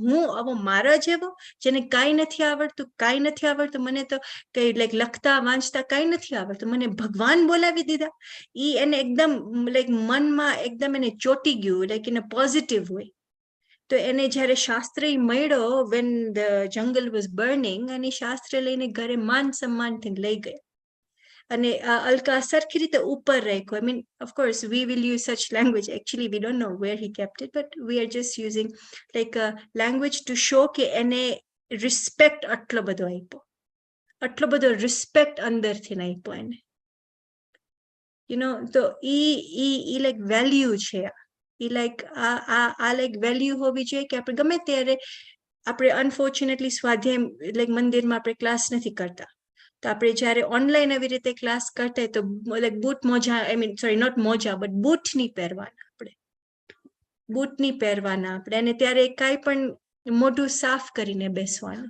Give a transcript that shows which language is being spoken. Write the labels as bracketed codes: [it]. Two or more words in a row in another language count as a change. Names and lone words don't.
[gu] હું આવો મારા જેવો જેને કાંઈ નથી આવડતું, મને તો કઈ લાઈક લખતા વાંચતા કાંઈ નથી આવડતું, મને ભગવાન બોલાવી દીધા. ઈ એને એકદમ લાઈક મનમાં એકદમ એને ચોટી ગયું, [en] like in a positive way. [gu] તો એને જ્યારે શાસ્ત્ર મળ્યો [en] when the jungle was burning, [gu] અને શાસ્ત્ર લઈને ઘરે માન સન્માનથી લઈ ગયા. અને અલકા સરખી રીતે ઉપર રાખ્યો. [en] I mean, of course, we will use such language. Actually, we don't know where he kept it, but we are just using like a language to show [gu] કે એને respect આટલો બધો આપ્યો, આટલો બધો respect અંદરથી આપ્યો એને. [en] You know, [gu] તો ઈ [en] like value [gu] છે. ઈ like આ [en] like value [gu] હોવી જોઈએ કે આપણે ગમે ત્યારે આપણે unfortunately સ્વાધ્યાય like મંદિરમાં આપણે ક્લાસ નથી કરતા, તો આપણે જ્યારે ઓનલાઈન આવી રીતે ક્લાસ કરતા તો લાઈક બૂટ મોજા, [en] I mean sorry not [gu] મોજા બટ બૂટ નહીં પહેરવાના આપણે, અને ત્યારે કાંઈ પણ મોઢું સાફ કરીને બેસવાનું.